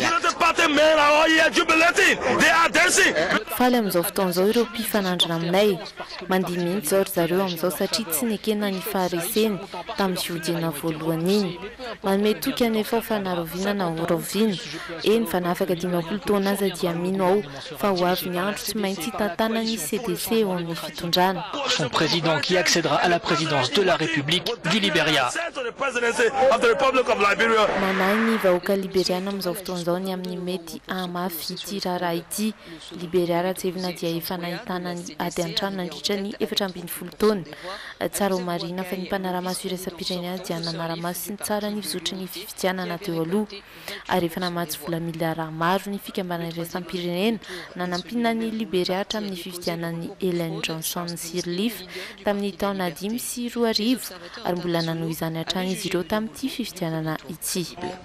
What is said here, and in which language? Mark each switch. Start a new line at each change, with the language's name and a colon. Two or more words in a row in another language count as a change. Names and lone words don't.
Malagasy: Faly amin'izao fotoan'izao ireo mpifanandrana aminay mandihy mihitsy zao ry zareo amin'izao satria tsy nekena ny fahareseny tamin'ny fihodina voalohany iny. Manome toky anefa fa naroviana na horoviana. Eny fa nafaka 20 taona aza dia mino ao fa ho avy ny andro tsy maintsy tantana ny CDC eo amin'ny fitondrana.
French: Son président qui accédera à la présidence de la République du Libéria.
Malagasy: Manahy ny vahoaka liberiana amin'izao fotoan'izao ny amin'ny mety amafy ity raharaha ity. Liberia raha tsevina dia efa nahitana ny ady an-trano nandritra ny 720 taona. Tsara ho marina fa ny mpanaramaso iraisam-pirenena dia nanaramaso sy ny tsara ny fizotry ny fifidianana teo aloha ary efa namatsy vola miliara maro ny fikambanana iraisam-pirenena nanampina ny Liberia hatramin'ny fifidianan'ny Ellen Johnson Sirleaf tamin'ny taona 2010 ary mbola nanohy izany hatrany izy ireo tamin'ity fifidianana ity.